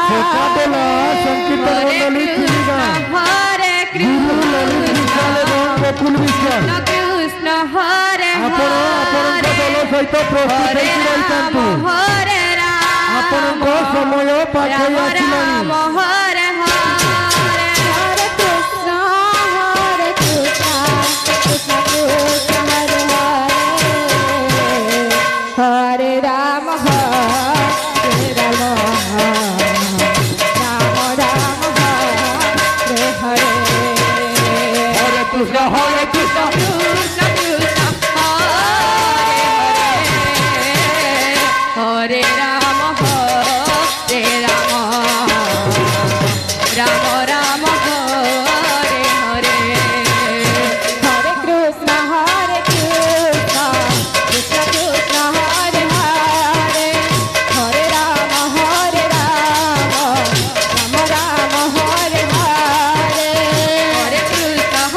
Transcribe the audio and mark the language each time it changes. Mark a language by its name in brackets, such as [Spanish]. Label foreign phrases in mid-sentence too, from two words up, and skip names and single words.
[Bangla] কাটোলা সংকীর্তন মণ্ডলী চিড়িগাঁ [Sanskrit] হরে [Bangla] গুরু ললিত বিশাল এবং বকুল বিশ্বাস [Sanskrit] কৃষ্ণ হরে [Odia] ଆପଣ ଆପଣଙ୍କ ଦଳ ସହିତ ପ୍ରସ୍ତୁତ ହେଇକି ରହିଥାନ୍ତୁ। [Sanskrit] ହରେ ରାମ [Odia] ଆପଣଙ୍କ ସମୟ ପାଖେଇ ଆସିଲାଣି। [Sanskrit] ହରେ ହରେ କୃଷ୍ଣ କୃଷ୍ଣ କୃଷ୍ଣ ହରେ ହରେ ରାମ ହରେ ରାମ ରାମ ରାମ ହରେ ହରେ হরে কৃষ্ণ হরে কৃষ্ণ কৃষ্ণ কৃষ্ণ হরে রাম রাম রাম হরে হরে হরে কৃষ্ণ কৃষ্ণ কৃষ্ণ হরে হরে হরে রাম রাম রাম হরে হরে হরে কৃষ্ণ